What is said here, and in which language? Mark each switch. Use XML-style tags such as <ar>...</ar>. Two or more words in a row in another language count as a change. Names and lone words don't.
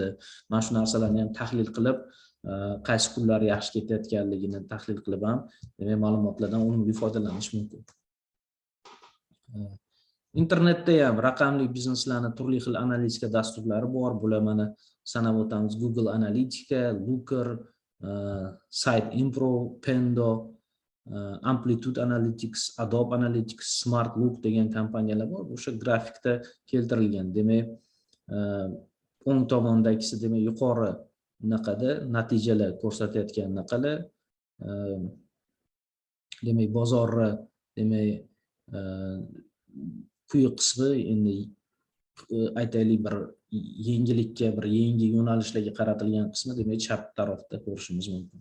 <uz>Mana shu narsalarni ham tahlil qilib, qaysi kunlar yaxshi ketayotganligini tahlil qilib ham demak ma'lumotlardan unumli foydalanish mumkin. Internetda ham raqamli bizneslarning turli xil analitika dasturlari bor. Bular mana sanab o'tamiz: Google Analytica, Looker, Site Impro, Pendo, Amplitude Analytics, Adobe Analytics, Smart Look degan kompaniyalar bor. O'sha grafikda keltirilgan. Demak, o'ng tomondagisi demak yuqori naqada natijalar ko'rsatayotgan naqalar, demak bozorni demak quyi qismi, endi aytaylik bir yangilikka, bir yangi yo'nalishlarga qaratilgan qismi demak chap tarafda ko'rishimiz mumkin.</uz>